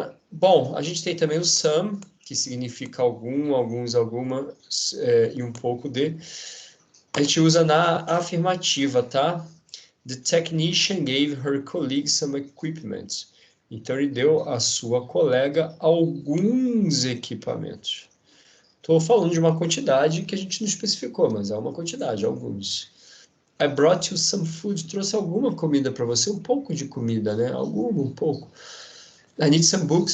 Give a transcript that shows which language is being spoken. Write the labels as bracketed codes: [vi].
[pt] Bom, a gente tem também o some, que significa algum, alguns, alguma, e um pouco de. A gente usa na afirmativa, tá? [en] The technician gave her colleague some equipment. [pt] Então, ele deu à sua colega alguns equipamentos. Estou falando de uma quantidade que a gente não especificou, mas é uma quantidade, alguns. [en] I brought you some food. [pt] Trouxe alguma comida para você, um pouco de comida, né? Alguma, um pouco. [en] I need some books.